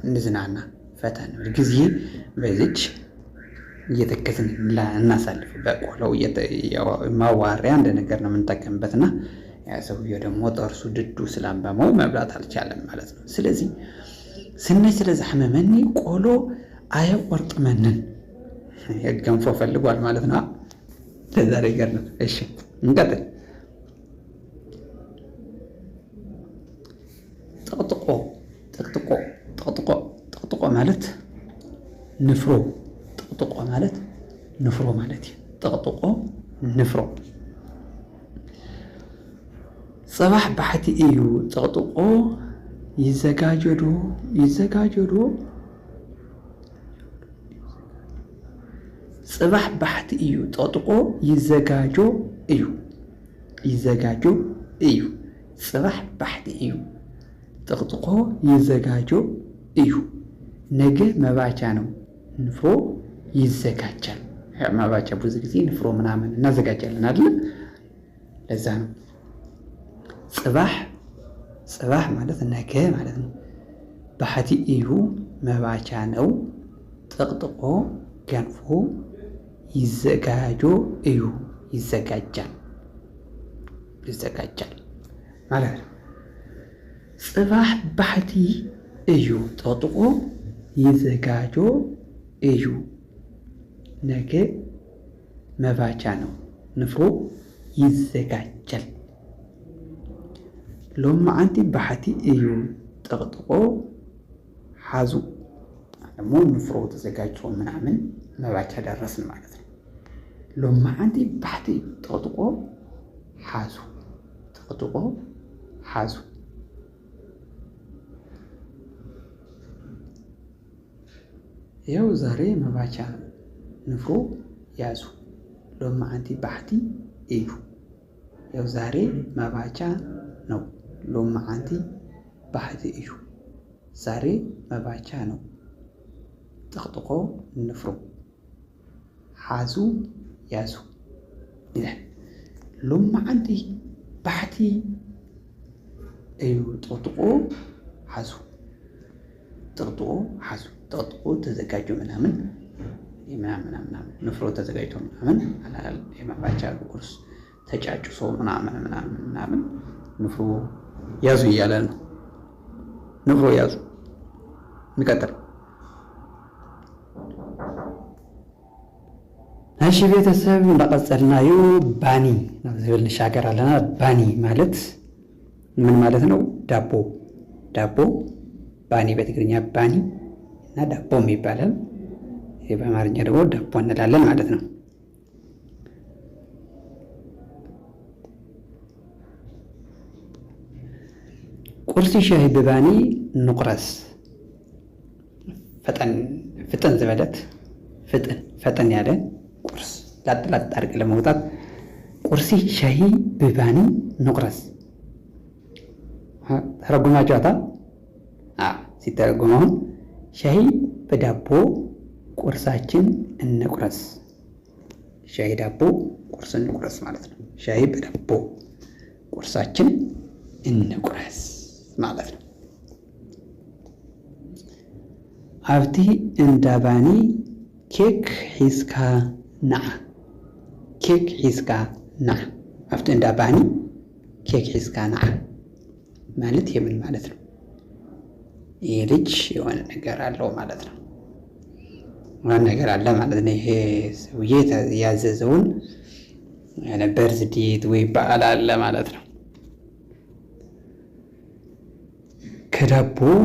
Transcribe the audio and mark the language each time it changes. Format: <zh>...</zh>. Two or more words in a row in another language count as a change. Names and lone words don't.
<am>እንዝናና ፈተን ጊዜ በዚች እየተከትን እናሳልፍ። በቆሎው ማዋሪያ እንደ ነገር ነው የምንጠቀምበትና ያ ሰውዬው ደግሞ ጥርሱ ድዱ ስላመመው መብላት አልቻለም ማለት ነው። ስለዚህ ሰናይ</am> <ti>ስለዝሐመመኒ ቆሎ አየቆርጥመንን</ti> <am>ገንፎ ፈልጓል ማለት ነው። ለዛ ነገር ነው። እሺ እንቀጥል። ጠቅጥቆ ማለት ንፍሮ። ጠቅጥቆ ማለት ንፍሮ ማለት ጠቅጥቆ ንፍሮ።</am> <ti>ጽባሕ ባሕቲ እዩ ጠቅጥቆ ይዘጋጀዶ ጽባሕ ባሕቲ እዩ ጠቅጥቆ ይዘጋጆ እዩ ጽባሕ ባሕቲ እዩ ጠቅጥቆ ይዘጋጆ እዩ።</ti> <am>ነገ መባቻ ነው ንፍሮ ይዘጋጃል። መባቻ ብዙ ጊዜ ንፍሮ ምናምን እናዘጋጃለን አይደል? ለዛ ነው ጽባሕ ማለት ነገ ማለት ነው።</am> <ti>ባሕቲ እዩ</ti> <am>መባቻ ነው።</am> <ti>ጠቅጥቆ ገንፎ ይዘጋጆ እዩ</ti> <am>ይዘጋጃል ማለት ነው።</am> <ti>ጽባሕ ባሕቲ እዩ ጠቅጥቆ ይዘጋጆ እዩ</ti> <am>ነገ መባቻ ነው ንፍሮ ይዘጋጃል።</am> <ti>ሎማዓንቲ ባሕቲ እዩ ጠቅጥቆ ሓዙ</ti> <am>ደግሞ ንፍሮ ተዘጋጅቶ ምናምን መባቻ ደረስን ማለት ነው።</am> <ti>ሎማዓንቲ ባሕቲ እዩ ጠቅጥቆ ሓዙ</ti> <am>ይኸው ዛሬ መባቻ ንፍሮ ያዙ።</am> <ti>ሎማዓንቲ ባሕቲ እዩ</ti> <am>ይኸው ዛሬ መባቻ ነው።</am> <ti>ሎማዓንቲ ባሕቲ እዩ</ti> <am>ዛሬ መባቻ ነው።</am> <ti>ጠቅጥቆ ንፍሮ ሓዙ</ti> <am>ያዙ ይላል።</am> <ti>ሎማዓንቲ ባሕቲ እዩ ጠቅጥቆ ሓዙ ጠቅጥቆ ተዘጋጆ</ti> <am>ምናምን ንፍሮ ተዘጋጅቶ ምናምን የመባቻ ቁርስ ተጫጭሶ ምናምን ንፍሮ ያዙ እያለ ነው። ንፍሮ ያዙ። እንቀጥል።</am> <ti>እሺ ቤተሰብ እንደቀጸልናዩ ባኒ ዝብል ንሻገር ኣለና።</ti> <am>ባኒ ማለት ምን ማለት ነው? ዳቦ ባኒ በትግርኛ ባኒ እና ዳቦም ይባላል። በአማርኛ ደግሞ ዳቦ እንላለን ማለት ነው።</am> <ti>ቁርሲ ሻሂ ብባኒ ንቁረስ ፍጥን ዝበለት</ti> <am>ፈጠን ያለ ቁርስ ላጥ አድርግ ለመውጣት</am> <ti>ቁርሲ ሻሂ ብባኒ ንቁረስ ተረጉማችኋታ?</ti> <am>ሲተረጉመው ሻሂ በዳቦ ቁርሳችን እንቁረስ። ሻሂ ዳቦ ቁርስ እንቁረስ ማለት ነው። ሻሂ በዳቦ ቁርሳችን እንቁረስ ማለት ነው።</am> <ti>ኣብቲ እንዳባኒ ኬክ ሒዝካ ነዓ ኬክ ሒዝካ ነዓ ኣብቲ እንዳባኒ ኬክ ሒዝካ ነዓ</ti> <am>ማለት የምን ማለት ነው? ይህ ልጅ የሆነ ነገር አለው ማለት ነው። የሆነ ነገር አለ ማለት ነው። ይሄ ሰውዬ ያዘዘውን በርዝዴት ወይ በዓል አለ ማለት ነው። ከዳቦ</am>